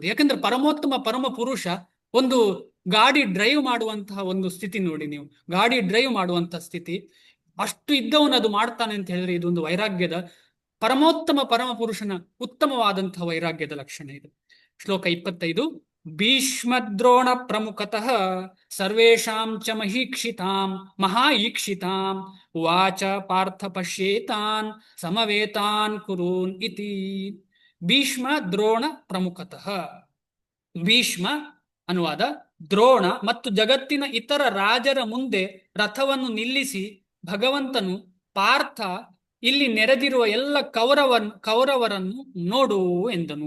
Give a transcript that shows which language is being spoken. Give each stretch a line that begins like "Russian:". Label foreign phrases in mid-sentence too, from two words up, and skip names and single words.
Kannada: ಯಾಕಂದ್ರೆ ಪರಮೋತ್ತಮ ಪರಮ ಪುರುಷ ಒಂದು ಗಾಡಿ ಡ್ರೈವ್ ಮಾಡುವಂತಹ ಒಂದು ಸ್ಥಿತಿ ನೋಡಿ ನೀವು, ಗಾಡಿ ಡ್ರೈವ್ ಮಾಡುವಂತಹ ಸ್ಥಿತಿ, ಅಷ್ಟು ಇದ್ದವನು ಅದು ಮಾಡ್ತಾನೆ ಅಂತ ಹೇಳಿದ್ರೆ ಇದೊಂದು ವೈರಾಗ್ಯದ, ಪರಮೋತ್ತಮ ಪರಮ ಪುರುಷನ ಉತ್ತಮವಾದಂತಹ ವೈರಾಗ್ಯದ ಲಕ್ಷಣ ಇದು.
Sanskrit: ಶ್ಲೋಕ 25. ಭೀಷ್ಮದ್ರೋಣ ಪ್ರಮುಖತಃ ಸರ್ವೇಷಾಂ ಚ ಮಹಾಈಕ್ಷಿತಾಂ ಉವಾಚ ಪಾರ್ಥ ಪಶ್ಯೇತಾನ್ ಸಮವೇತಾನ್ ಕುರೂನ್ ಇತಿ. ಭೀಷ್ಮ ದ್ರೋಣ ಪ್ರಮುಖತಃ.
Kannada: ಭೀಷ್ಮ ಅನುವಾದ ದ್ರೋಣ ಮತ್ತು ಜಗತ್ತಿನ ಇತರ ರಾಜರ ಮುಂದೆ ರಥವನ್ನು ನಿಲ್ಲಿಸಿ ಭಗವಂತನು ಪಾರ್ಥ ಇಲ್ಲಿ ನೆರೆದಿರುವ ಎಲ್ಲ ಕೌರವರನ್ನು ನೋಡು ಎಂದನು.